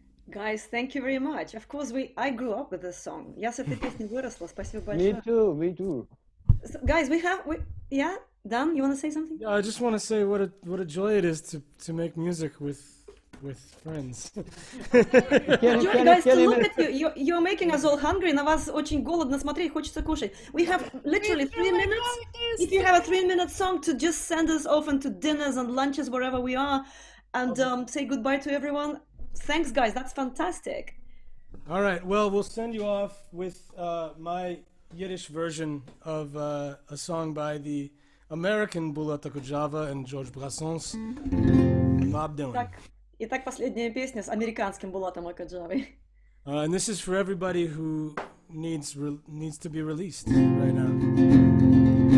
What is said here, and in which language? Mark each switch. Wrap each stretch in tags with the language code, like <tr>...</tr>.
<en>Guys, thank you very much. Of course, I grew up with this song.</en> <ru>Я с этой песней выросла. Спасибо</ru> <en>Me</en> <ru>большое.</ru> <en>too, me too. So, guys, yeah, Dan, you want to say something? Yeah, I just want to say what a joy it is to make music with friends. Guys, to look at you, you're making us all hungry.</en> <ru>На вас очень голодно смотреть, хочется кушать.</ru> <en>We have literally 3 minutes. If you have a 3-minute song to just send us off into dinners and lunches wherever we are, and say goodbye to everyone. Thanks, guys. That's fantastic. All right. Well, we'll send you off with my Yiddish version of a song by the American Bulat Okudjava and George Brassens, Bob Dylan.</en> <ru>Итак, последняя песня с американским Булатом Окуджавой.</ru> <en>And this is for everybody who needs to be released right now.</en>